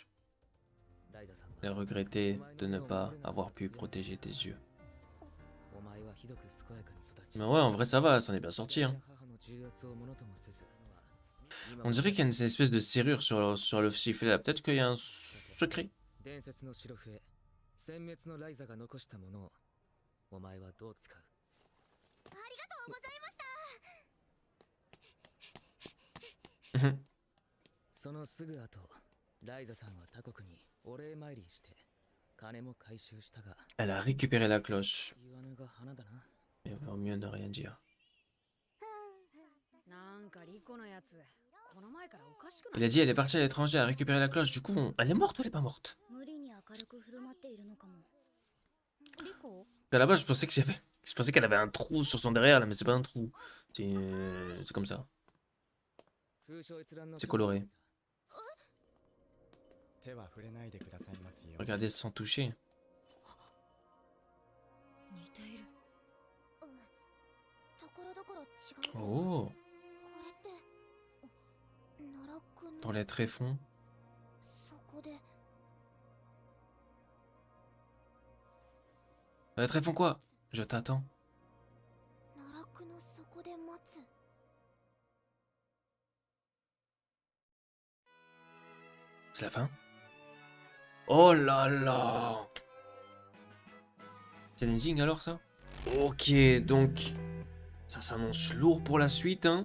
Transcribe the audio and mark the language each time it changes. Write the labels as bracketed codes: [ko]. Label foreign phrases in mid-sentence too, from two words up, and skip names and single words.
[fr] Elle regrettait de ne pas avoir pu protéger tes yeux. Mais ouais, en vrai, ça va, elle s'en est bien sortie. Hein. On dirait qu'il y a une espèce de serrure sur le sifflet là. Peut-être qu'il y a un secret. [ja] 伝説の白笛殲滅のライザが残したものをお前はどう使う？ありがとうございました。そのすぐ後、ライザさんは他国にお礼参りして金も回収したが、 [fr] Elle a récupéré la cloche. [ja] 言わぬが花だな。 [fr] Il vaut mieux ne rien dire. [ja] なんかリコのやつ、この前からおかしくない？ [fr] Il a dit elle est partie à l'étranger à récupérer la cloche. Du coup, elle est morte ou elle est pas morte? [ja] 無理に明るく振る舞っているのかも。リコ？ [fr] À la base, je pensais qu'elle avait un trou sur son derrière là, mais c'est pas un trou. C'est comme ça. C'est coloré. Regardez sans toucher. [ja] 似ている。ところどころ違うけど。 Oh, これって奈良くん [fr] dans les tréfonds. [ja] そこで。 [fr] Les tréfonds quoi? Je t'attends. [ja] 奈良くんのそこで待つ。 [fr] C'est la fin? Oh là là! C'est l'ending alors ça? Ok, donc ça s'annonce lourd pour la suite, hein.